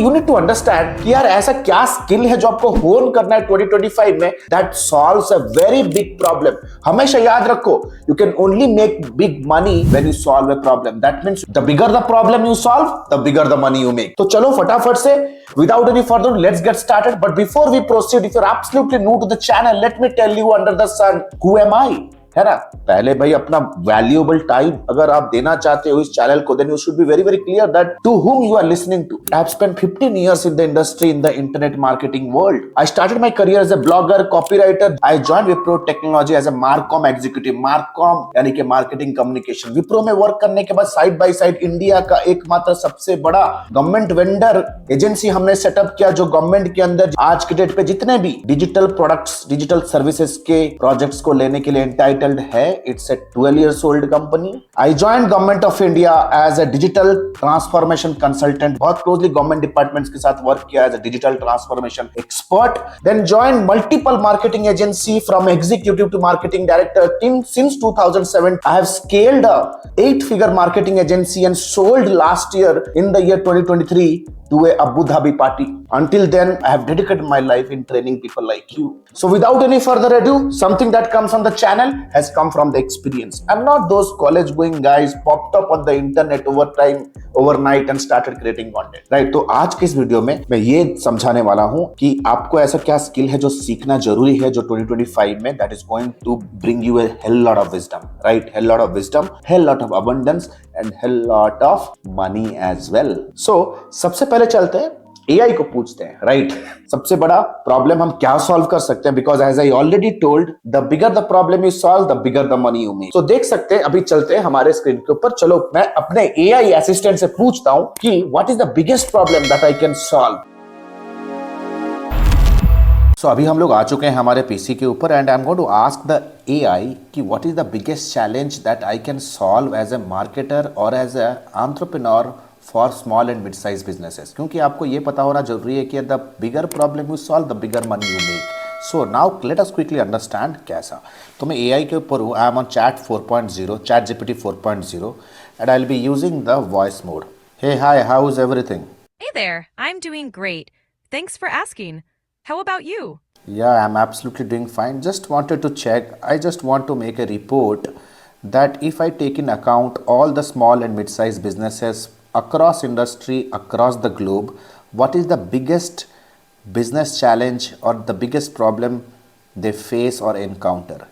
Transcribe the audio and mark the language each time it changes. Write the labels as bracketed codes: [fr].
[hi] तो [en] you need to understand [hi] कि यार ऐसा क्या स्किल है जो आपको होन करना है 2025 में [en] That solves a very big problem. [hi] हमेशा याद रखो, [en] You can only make big money when you solve a problem. That means the bigger the problem you solve, the bigger the money you make. [hi] तो चलो फटाफट से [en] without any further, let's get started. But before we proceed, if you're absolutely new to the channel, let me tell you under the sun, who am I? [hi] है ना। पहले भाई अपना valuable time अगर आप देना चाहते हो इस चैनल को, [en] then you should be very very clear that to whom you are listening to. I have spent 15 years in the industry in the internet marketing world. I started my career as a blogger, copywriter. I joined Wipro Technology as a Marcom executive. [hi] Marcom यानी कि marketing communication. Wipro में work करने के बाद side by side India का एकमात्र सबसे बड़ा गवर्नमेंट वेंडर एजेंसी हमने सेटअप किया जो गवर्नमेंट के अंदर आज के डेट पे जितने भी डिजिटल प्रोडक्ट्स, डिजिटल सर्विसेज के प्रोजेक्ट्स को लेने के लिए एंटाइटल्ड है। [en] It's a 12 years old company. I joined Government of India as a digital transformation consultant. [hi] बहुत क्लोजली गवर्नमेंट डिपार्टमेंट्स के साथ वर्क किया [en] As a digital transformation expert. Then joined multiple marketing agency from executive to marketing director. Since 2007, I have scaled a 8-figure marketing agency and sold last year in the year 2023 to a Abu Dhabi party. Until then, I have dedicated my life in training people like you. So without any further ado, something that comes on the channel has come from the experience. I'm not those college going guys popped up on the internet overnight and started creating content. Right? [hi] तो आज के इस video में मैं ये समझाने वाला हूँ कि आपको ऐसा क्या स्किल है जो सीखना जरूरी है जो 2025 में [en] that is going to bring you a hell lot of wisdom. Right? Hell lot of wisdom, hell lot of abundance and hell lot of money as well. [hi] So सबसे पहले चलते हैं एआई को पूछते हैं। राइट, सबसे बड़ा प्रॉब्लम हम क्या सॉल्व कर सकते हैं, [en] Because as I already told the bigger the problem you solve the bigger the money you make. [hi] तो देख सकते हैं, अभी चलते हैं हमारे स्क्रीन के ऊपर। चलो मैं अपने एआई असिस्टेंट से पूछता हूं कि [en] What is the biggest problem that I can solve. So [hi] अभी हम लोग आ चुके हैं हमारे पीसी के ऊपर [en] And I am going to ask the AI कि what is the biggest challenge that I can solve as a marketer और as a entrepreneur for small and mid size businesses. [hi] क्योंकि आपको ये पता होना जरूरी है कि [en] The bigger problem you solve the bigger money you make. So now let us quickly understand कैसा। [hi] तो मैं एआई के ऊपर हूँ, [en] I am on chat 4.0, chat GPT 4.0 and I will be using the voice mode. Hey hi, how is everything? Hey there, I'm doing great. Thanks for asking. How about you? Yeah, I'm absolutely doing fine. Just wanted to check. I just want to make a report that if I take in account all the small and mid-sized businesses across industry, across the globe, what is the biggest business challenge or the biggest problem they face or encounter?